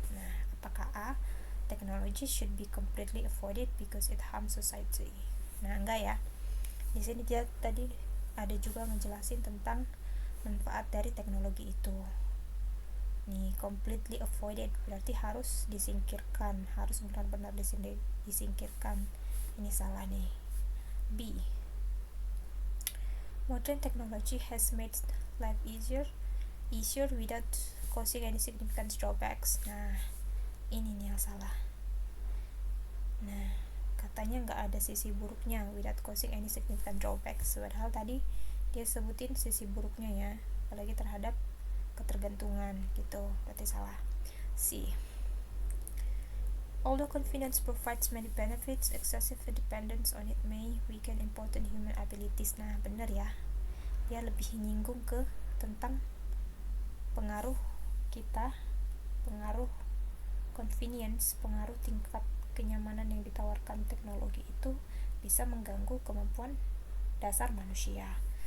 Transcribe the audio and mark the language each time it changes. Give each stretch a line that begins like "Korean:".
Indonesian: Nah, apakah
English: A, technology should be completely avoided because it harms society?
Indonesian: Nah, enggak ya. Di sini dia tadi ada juga ngejelasin tentang manfaat dari teknologi itu. Nih,
English: completely avoided
Indonesian: berarti harus disingkirkan, harus benar-benar disingkirkan. Ini salah nih. B.
English: Modern technology has made life easier without causing any significant drawbacks.
Indonesian: Nah, ini nih yang salah. Nah, katanya nggak ada sisi buruknya
English: without causing any significant drawbacks.
Indonesian: Padahal tadi dia sebutin sisi buruknya ya, apalagi terhadap ketergantungan gitu. Berarti salah. C.
English: Although convenience provides many benefits, excessive dependence on it may weaken important human abilities.
Indonesian: Nah, benar ya. Dia lebih nyinggung ke tentang pengaruh kita, pengaruh convenience, pengaruh tingkat kenyamanan yang ditawarkan teknologi itu bisa mengganggu kemampuan dasar manusia.